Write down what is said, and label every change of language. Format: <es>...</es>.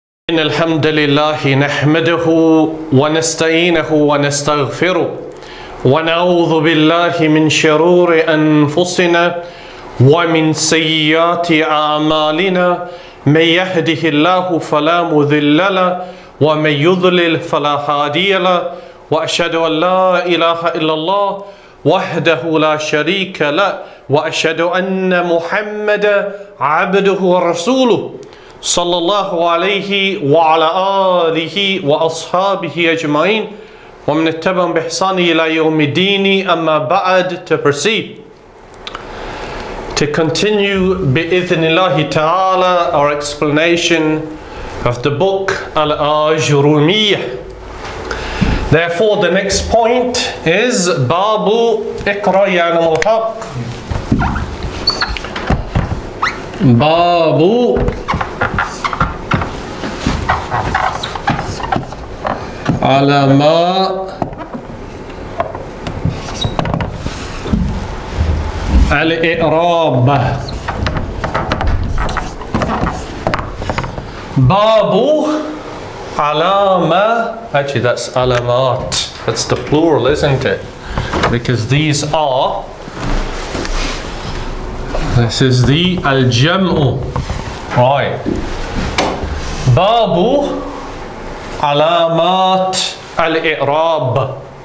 <ar>إن الحمد لله نحمده ونستعينه ونستغفره ونعوذ بالله من شرور أنفسنا ومن سيئات أعمالنا من يهده الله فلا مضل له ومن يضلل فلا هادي له وأشهد أن لا إله إلا الله وحده لا شريك له وأشهد أن محمدا عبده ورسوله صلى الله عليه وعلى آله وأصحابه أجمعين ومن اتبعهم بإحسان إلى يوم الدين. أما بعد,</ar> <en>to proceed, to continue</en> <ar>بإذن الله تعالى</ar> <en>our explanation of the book al-Ajrumiyyah. Therefore the next point is Babu Iqra ya al-Haq.</en> <ar>Babu علامات الإعراب.</ar> <en>Babu علامة, actually that's علامات, that's the plural, isn't it? Because these are, this is the al-jam'u, right?</en> <ar>Babu علامات الإعراب.</ar>